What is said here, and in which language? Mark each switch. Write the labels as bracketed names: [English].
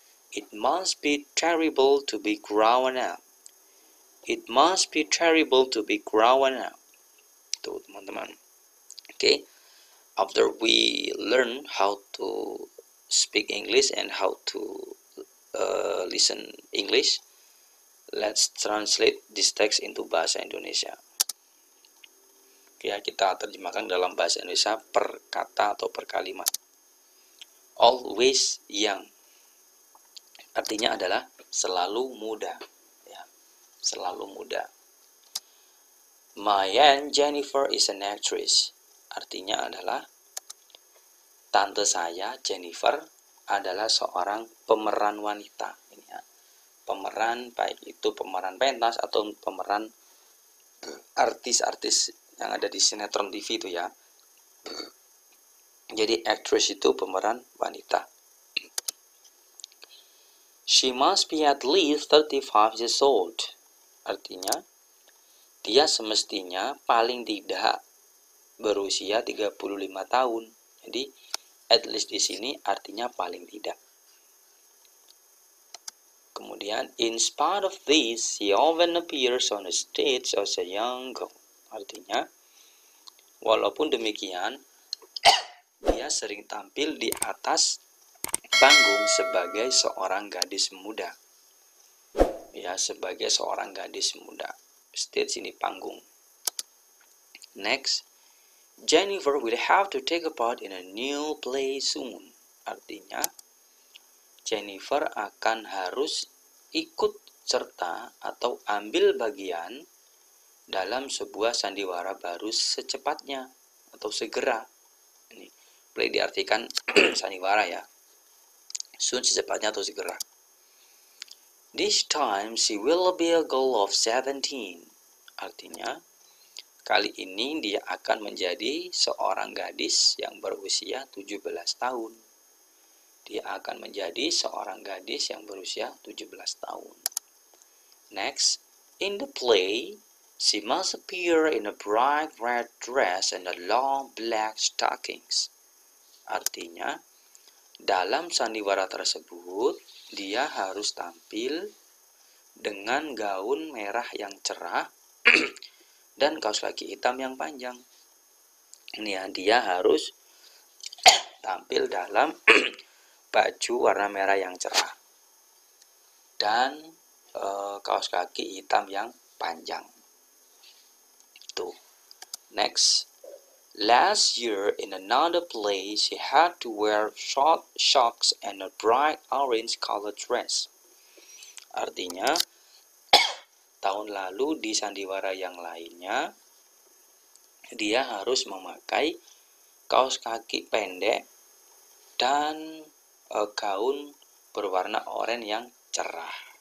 [English] It must be terrible to be grown up. It must be terrible to be grown up. [Indonesian] Tuh teman-teman. [English] Okay, after we learn how to speak English and how to listen English, let's translate this text into bahasa Indonesia. [Indonesian] Oke, kita terjemahkan dalam bahasa Indonesia per kata atau per kalimat. [English] Always young, [Indonesian] artinya adalah selalu muda, ya, selalu muda. [English] My Aunt Jennifer is an actress, [Indonesian] artinya adalah tante saya Jennifer adalah seorang pemeran wanita. Ini ya, pemeran, baik itu pemeran pentas atau pemeran artis-artis yang ada di sinetron TV itu ya. Jadi actress itu pemeran wanita. [English] She must be at least 35 years old. [Indonesian] Artinya dia semestinya paling tidak berusia 35 tahun. Jadi [English] at least [Indonesian] di sini artinya paling tidak. [English] Kemudian in spite of this, she often appears on the stage as a young girl. [Indonesian] Artinya walaupun demikian, dia sering tampil di atas panggung sebagai seorang gadis muda. Ya, sebagai seorang gadis muda. Stage ini panggung. [English] Next, Jennifer will have to take a part in a new play soon. [Indonesian] Artinya, Jennifer akan harus ikut serta atau ambil bagian dalam sebuah sandiwara baru secepatnya atau segera. Ini play diartikan sandiwara ya. Soon secepatnya atau segera. [English] This time she will be a girl of 17. [Indonesian] Artinya kali ini dia akan menjadi seorang gadis yang berusia 17 tahun. Dia akan menjadi seorang gadis yang berusia 17 tahun. [English] Next, in the play, she must appear in a bright red dress and a long black stockings. [Indonesian] Artinya, dalam sandiwara tersebut, dia harus tampil dengan gaun merah yang cerah dan kaos kaki hitam yang panjang. Ini ya, dia harus tampil dalam baju warna merah yang cerah dan kaos kaki hitam yang panjang. Tuh. [English] Next, last year in another play, she had to wear short socks and a bright orange colored dress. [Indonesian] Artinya, tahun lalu di sandiwara yang lainnya, dia harus memakai kaos kaki pendek dan gaun berwarna oranye yang cerah.